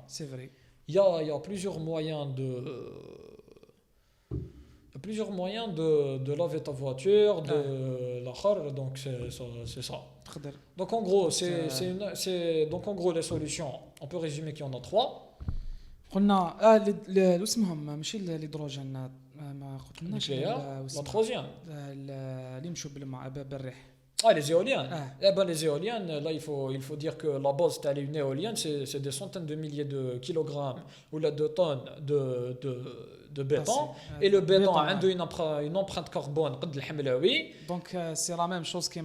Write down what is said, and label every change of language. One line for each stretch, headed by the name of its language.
French: C'est vrai. Il y a plusieurs moyens de laver ta voiture, de la khar, donc c'est ça. Donc en gros, donc en gros les solutions, on peut résumer qu'il y en a 3.
Arabic: قلنا اسمهم ماشي الهيدروجين ما قلناش
French: la troisième
Arabic: اللي يمشوا بالريح.
French: Les éoliennes. Les éoliennes, là, il faut dire que la base d'une éolienne, c'est des centaines de milliers de kilogrammes ou là, de tonnes de béton. Et le béton a une empreinte carbone. Donc, c'est la même chose